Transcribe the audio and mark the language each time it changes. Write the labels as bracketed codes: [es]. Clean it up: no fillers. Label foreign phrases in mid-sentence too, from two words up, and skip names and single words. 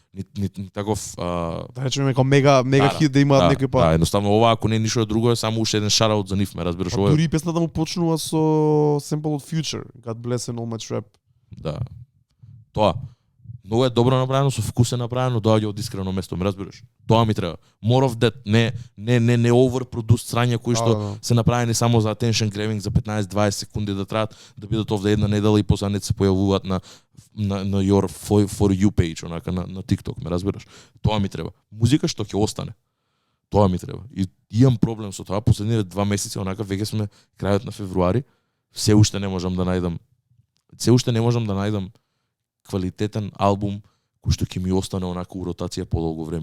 [mk] да речеме како мега хит да имаат некој па. Да, едноставно ова ако не е ништо друго е само уште еден шараут за нив, ме разбираш, ова. Дури песната му почнува со семпл од Future, God Bless and All My Trap. Да. Тоа многу е добро направено, со вкус е направено, доаѓа од искрено место, ме разбираш? Тоа ми треба. [en] More of that, [mk] не overproduced срања кои што се направени само за [en] attention grabbing [mk] за 15-20 секунди да траат да бидат овде една недела и после не се појавуваат на [en] your for you page, [mk] онака на TikTok, ме разбираш? Тоа ми треба. Музика што ќе остане. Тоа ми треба. И имам проблем со тоа, последниве 2 месеци, онака веќе сме крајот на февруари, се уште не можам да најдам квалитетен албум кој што ќе ми остане онака у ротација подолго време.